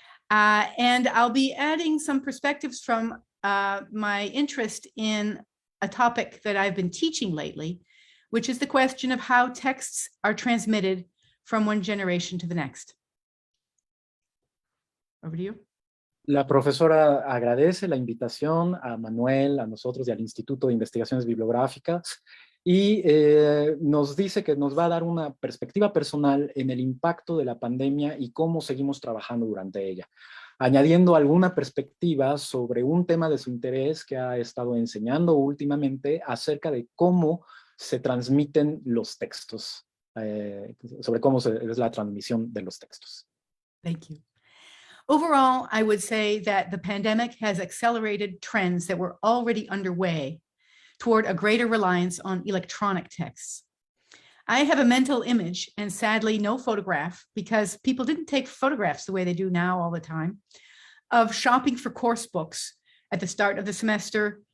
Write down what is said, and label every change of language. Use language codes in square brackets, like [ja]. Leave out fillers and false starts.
[en] And I'll be adding some perspectives from my interest in a topic that I've been teaching lately, which is the question of how texts are transmitted from one generation to the next. Over to you. [es] La profesora agradece la invitación a Manuel, a nosotros y al Instituto de Investigaciones Bibliográficas y nos dice que nos va a dar una perspectiva personal en el impacto de la pandemia y cómo seguimos trabajando durante ella, añadiendo alguna perspectiva sobre un tema de su interés que ha estado enseñando últimamente acerca de cómo se transmiten los textos, sobre cómo es la transmisión de los textos. [en] Thank you. Overall, I would say that the pandemic has accelerated trends that were already underway toward a greater reliance on electronic texts. I have a mental image and sadly no photograph, because people didn't take photographs the way they do now all the time, of shopping for course books at the start of the semester.